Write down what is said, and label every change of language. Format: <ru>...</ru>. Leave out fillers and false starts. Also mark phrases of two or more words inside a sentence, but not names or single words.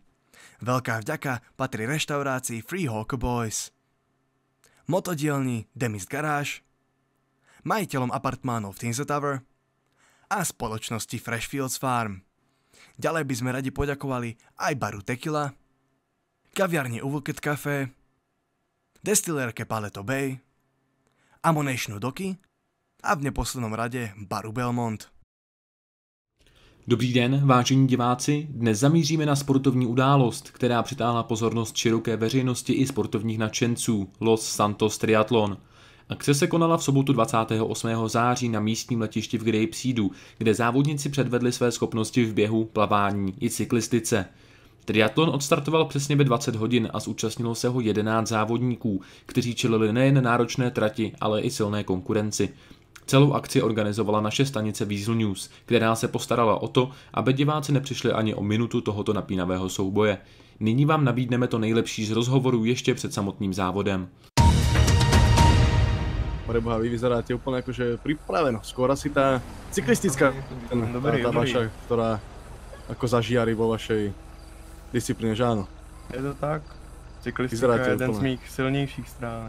<sk>Veľká vďaka patrí reštaurácii Free Hawker Boys, motodielni Demis Garage, majiteľom apartmánov Tinsa Tower a spoločnosti Freshfields Farm. Ďalej by sme radi poďakovali aj baru Tequila, kaviarni Uvuket Café, destilérke Paleto Bay, Ammonationu Doky a v neposlednom rade baru Belmont.</sk> <cs>Dobrý den, vážení diváci. Dnes zamíříme na sportovní událost, která přitáhla pozornost široké veřejnosti i sportovních nadšenců, Los Santos Triathlon. Akce se konala v sobotu 28. září na místním letišti v Grapeseedu, kde závodníci předvedli své schopnosti v běhu, plavání i cyklistice. Triatlon odstartoval přesně ve 20 hodin a zúčastnilo se ho 11 závodníků, kteří čelili nejen náročné trati, ale i silné konkurenci. Celou akci organizovala naše stanice Weasel News, která se postarala o to, aby diváci nepřišli ani o minutu tohoto napínavého souboje. Nyní vám nabídneme to nejlepší z rozhovorů ještě před samotným závodem.</cs> <sk>Preboha, vy vyzeráte úplne akože pripraveno. Skôr asi tá cyklistická, tá vaša, ktorá ako zažiari vo vašej disciplíne, že áno? Je to tak.</sk> <cs>Cyklistika je jeden z mých silnějších stránek.</cs>